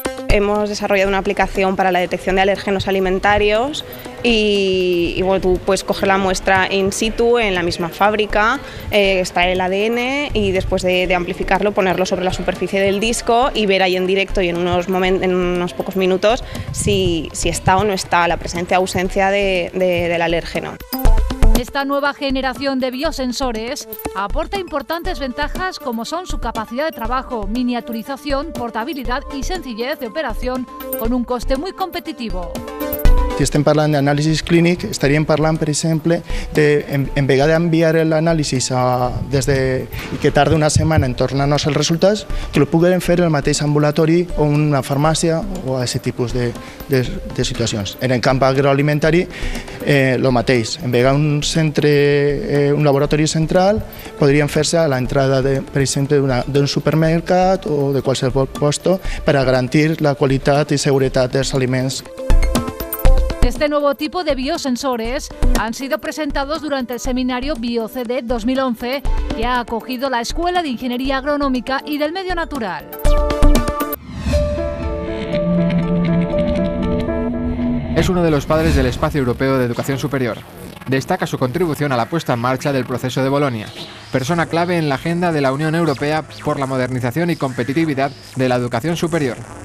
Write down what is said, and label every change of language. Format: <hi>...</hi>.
<es>Hemos desarrollado una aplicación para la detección de alérgenos alimentarios y bueno, tú puedes coger la muestra in situ en la misma fábrica, extraer el ADN y después de amplificarlo ponerlo sobre la superficie del disco y ver ahí en directo y en unos pocos minutos si está o no está la presencia o ausencia del alérgeno. Esta nueva generación de biosensores aporta importantes ventajas como son su capacidad de trabajo, miniaturización, portabilidad y sencillez de operación con un coste muy competitivo.</es> <ca>Si estem parlant d'anàlisis clínic, estaríem parlant, per exemple, en vegada d'enviar l'anàlisi i que tarda una setmana en tornar-nos els resultats, que ho puguem fer el mateix ambulatori o una farmàcia o aquest tipus de situacions. En el camp agroalimentari, el mateix. En vegada un laboratori central, podrien fer-se a l'entrada, per exemple, d'un supermercat o de qualsevol lloc per a garantir la qualitat i seguretat dels aliments.</ca> <es>Este nuevo tipo de biosensores han sido presentados durante el seminario BioCD 2011 que ha acogido la Escuela de Ingeniería Agronómica y del Medio Natural. Es uno de los padres del espacio europeo de educación superior. Destaca su contribución a la puesta en marcha del proceso de Bolonia, persona clave en la agenda de la Unión Europea por la modernización y competitividad de la educación superior.</es>